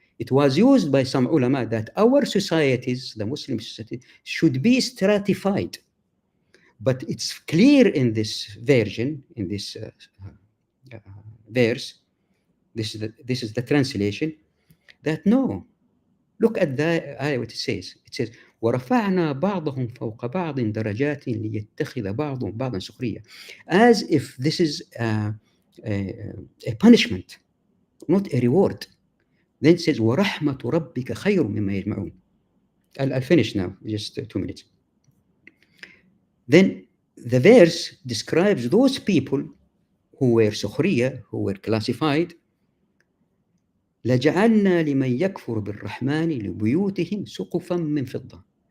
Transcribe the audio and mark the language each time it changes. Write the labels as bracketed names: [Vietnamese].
[English] It was used by some ulama that our societies, the Muslim society, should be stratified. But it's clear in this version, in this verse, this is the translation, that no. Look at the ayah, what it says. It says, [Arabic] وَرَفَعْنَا بَعْضَهُمْ فَوْقَ بَعْضٍ دَرَجَاتٍ لِيَتَّخِذَ بَعْضُهُم بَعْضًا سُخْرِيًّا. [English] As if this is a punishment, not a reward. Then it says, [Arabic] وَرَحْمَةُ رَبِّكَ خَيْرٌ مِمَّا يَجْمَعُونَ. [English] I'll finish now, just 2 minutes. Then the verse describes those people who were سخرية, who were classified. [Arabic] لَجَعَلْنَا لِمَنْ يَكْفُرُ بِالرَّحْمَنِ لِبُيُوتِهِمْ سُقُفًا مِّن فِضَّةٍ.